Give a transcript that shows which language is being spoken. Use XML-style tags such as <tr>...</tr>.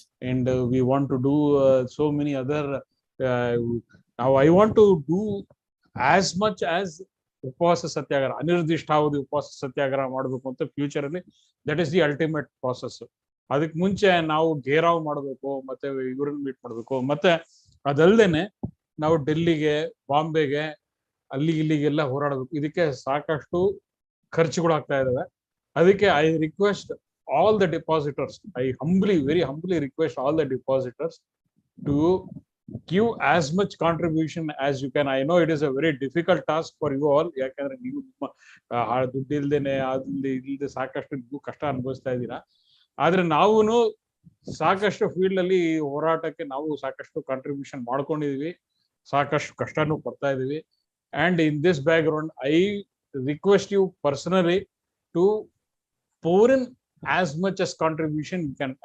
<en>And we want to do so many other. ನಾವು I want to do as much as</en> <kn>ಉಪವಾಸ ಸತ್ಯಾಗ್ರಹ, ಅನಿರ್ದಿಷ್ಟಾವಧಿ ಉಪವಾಸ ಸತ್ಯಾಗ್ರಹ ಮಾಡಬೇಕು ಅಂತ ಫ್ಯೂಚರ್ ಅಲ್ಲಿ.</kn> <en>That is the ultimate process.</en> <kn>ಅದಕ್ಕೆ ಮುಂಚೆ ನಾವು ಘೇರಾವ್ ಮಾಡಬೇಕು, ಮತ್ತೆ ಇವ್ರನ್ನ ಮೀಟ್ ಮಾಡಬೇಕು. ಮತ್ತೆ ಅದಲ್ದೇನೆ ನಾವು ಡೆಲ್ಲಿಗೆ, ಬಾಂಬೆಗೆ, ಇಲ್ಲಿಗೆಲ್ಲ ಹೋರಾಡಬೇಕು. ಇದಕ್ಕೆ ಸಾಕಷ್ಟು ಖರ್ಚುಗಳು ಆಗ್ತಾ ಇದಾವೆ.</kn> <en>ಅದಕ್ಕೆ I request all the depositors, I very humbly request all the depositors to give as much contribution as you can. I know it is a very difficult task for you all.</en> <kn>ಯಾಕಂದ್ರೆ ನೀವು ದುಡ್ಡು ಇಲ್ದೇನೆ ಇಲ್ದೆ ಸಾಕಷ್ಟು ನೀವು ಕಷ್ಟ ಅನುಭವಿಸ್ತಾ ಇದ್ದೀರಾ. ಆದ್ರೆ ನಾವು ಸಾಕಷ್ಟು ಫೀಲ್ಡ್ ಅಲ್ಲಿ ಹೋರಾಟಕ್ಕೆ ನಾವು ಸಾಕಷ್ಟು ಕಾಂಟ್ರಿಬ್ಯೂಷನ್ ಮಾಡ್ಕೊಂಡಿದೀವಿ, ಸಾಕಷ್ಟು ಕಷ್ಟನೂ ಪಡ್ತಾ ಇದೀವಿ.</kn> <en>And in this background I request you personally to pour in as much as contribution you can.</en>